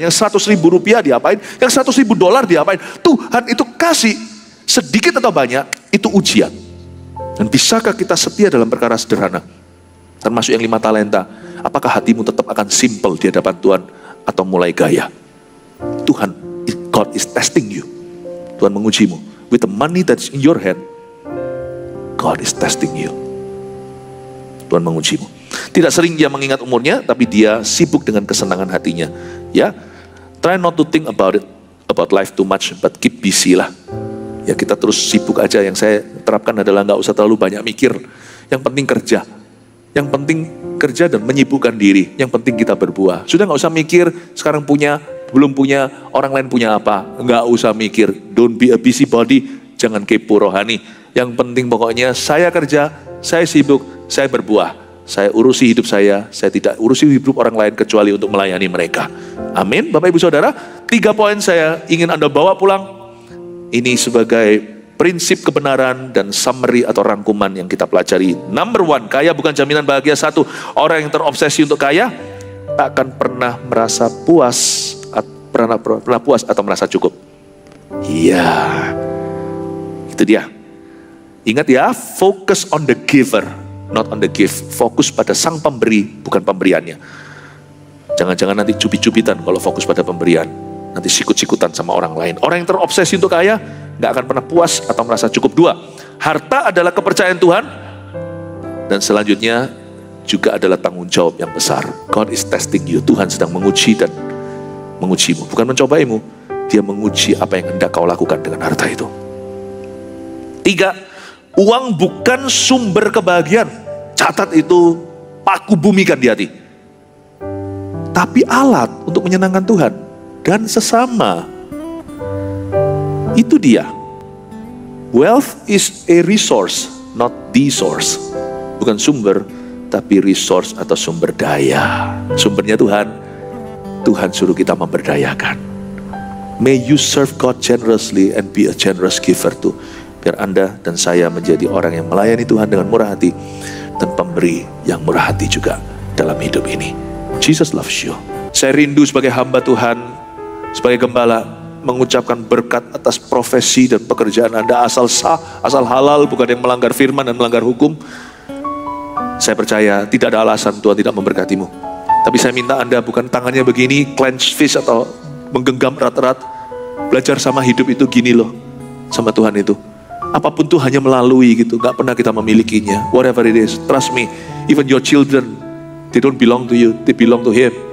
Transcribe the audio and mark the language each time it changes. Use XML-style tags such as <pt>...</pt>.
<id>Yang 100 ribu rupiah diapain? Yang 100 ribu dolar diapain? Tuhan itu kasih sedikit atau banyak, itu ujian. Dan bisakah kita setia dalam perkara sederhana? Termasuk yang 5 talenta. Apakah hatimu tetap akan simple di hadapan Tuhan atau mulai gaya?</id> <en>Tuhan, God is testing you.</en> <id>Tuhan mengujimu.</id> <en>With the money that's in your hand, God is testing you.</en> <id>Tuhan mengujimu. Tidak sering dia mengingat umurnya, tapi dia sibuk dengan kesenangan hatinya.</id> <en>Ya, try not to think about life too much, but keep busy lah.</en> <id>Ya, kita terus sibuk aja. Yang saya terapkan adalah nggak usah terlalu banyak mikir. Yang penting kerja. Yang penting kerja dan menyibukkan diri. Yang penting kita berbuah. Sudah nggak usah mikir sekarang punya, belum punya, orang lain punya apa. Nggak usah mikir.</id> <en>Don't be a busybody.</en> <id>Jangan kepo rohani. Yang penting pokoknya saya kerja, saya sibuk, saya berbuah. Saya urusi hidup saya tidak urusi hidup orang lain kecuali untuk melayani mereka. Amin. Bapak Ibu Saudara, 3 poin saya ingin Anda bawa pulang. Ini sebagai prinsip kebenaran dan summary atau rangkuman yang kita pelajari. Number 1, kaya bukan jaminan bahagia. 1, orang yang terobsesi untuk kaya tak akan pernah merasa puas, pernah puas atau merasa cukup. Iya, itu dia. Ingat ya,</id> <en>focus on the giver, not on the gift.</en> <id>Fokus pada sang pemberi, bukan pemberiannya. Jangan-jangan nanti cubit-cubitan kalau fokus pada pemberian. Nanti sikut-sikutan sama orang lain. Orang yang terobsesi untuk kaya gak akan pernah puas atau merasa cukup. 2, harta adalah kepercayaan Tuhan. Dan selanjutnya juga adalah tanggung jawab yang besar.</id> <en>God is testing you.</en> <id>Tuhan sedang menguji dan mengujimu. Bukan mencobaimu, dia menguji apa yang hendak kau lakukan dengan harta itu. 3, uang bukan sumber kebahagiaan. Catat itu, paku bumikan di hati. Tapi alat untuk menyenangkan Tuhan dan sesama. Itu dia.</id> <en>Wealth is a resource, not the source.</en> <id>Bukan sumber, tapi resource atau sumber daya. Sumbernya Tuhan. Tuhan suruh kita memberdayakan.</id> <en>May you serve God generously and be a generous giver too.</en> <id>Biar Anda dan saya menjadi orang yang melayani Tuhan dengan murah hati dan pemberi yang murah hati juga dalam hidup ini.</id> <en>Jesus loves you.</en> <id>Saya rindu sebagai hamba Tuhan, sebagai gembala, mengucapkan berkat atas profesi dan pekerjaan Anda asal sah, asal halal, bukan yang melanggar firman dan melanggar hukum. Saya percaya tidak ada alasan Tuhan tidak memberkatimu. Tapi saya minta Anda bukan tangannya begini, clench fist atau menggenggam erat-erat. Belajar sama hidup itu gini loh, sama Tuhan itu. Apapun tuh hanya melalui gitu, gak pernah kita memilikinya.</id> <en>Whatever it is, trust me, even your children, they don't belong to you, they belong to Him.</en>